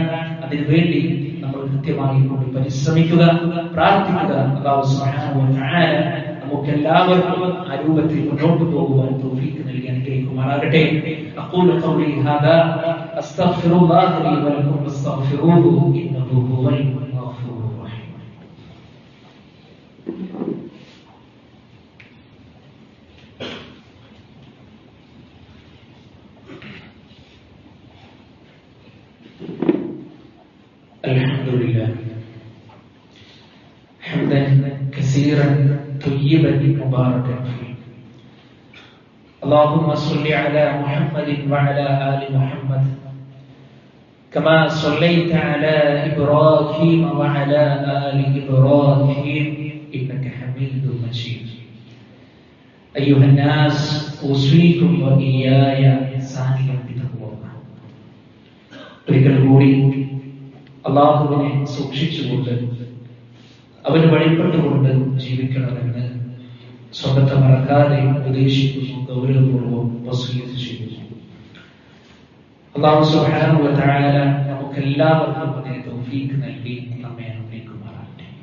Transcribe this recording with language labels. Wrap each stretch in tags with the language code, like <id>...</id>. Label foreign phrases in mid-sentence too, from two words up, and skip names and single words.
<ml>അതിനുവേണ്ടി നമ്മൾ കൃത്യമായി കൊണ്ട് പരിശ്രമിക്കുക, പ്രാർത്ഥിക്കുക.</ml> <ar>الله سبحانه وتعالى</ar> <ml>നമുക്ക് എല്ലാവർക്കും ആ രൂപത്തിൽ മുന്നോട്ട് പോകുവാൻ തൗഫീഖ് നൽകി അനുഗ്രഹിക്കുമാറാകട്ടെ.</ml> <ar>أقول قولي هذا أستغفر الله لي ولكم فاستغفروه إنه هو الغفور الرحيم. الحمدلله حمدا كثيرا طيبا مباركا فيه. اللهم صل على محمد وعلى آل محمد كما صليت على إبراهيم وعلى آل إبراهيم إنك حميد مجيد. أيها الناس أوصيكم وإياي ثانيا بتقوى الله.</ar> <ml>ഒരിക്കൽ കൂടി അല്ലാഹുവിനെ സൂക്ഷിച്ചുകൊണ്ട് അവന് വഴിപ്പെട്ടുകൊണ്ട് ജീവിക്കണമെന്ന് സ്വന്തത്തെ മറക്കാതെ ഉപദേശിക്കുന്നു, ഗൗരവപൂർവ്വം വസിയത്ത് ചെയ്യുന്നു.</ml> <ar>الله سبحانه وتعالى</ar> <ml>നമുക്കെല്ലാവർക്കും അതിന് തൗഫീഖ് നൽകി നമ്മെ അനുഗ്രഹിക്കുമാറാകട്ടെ.</ml>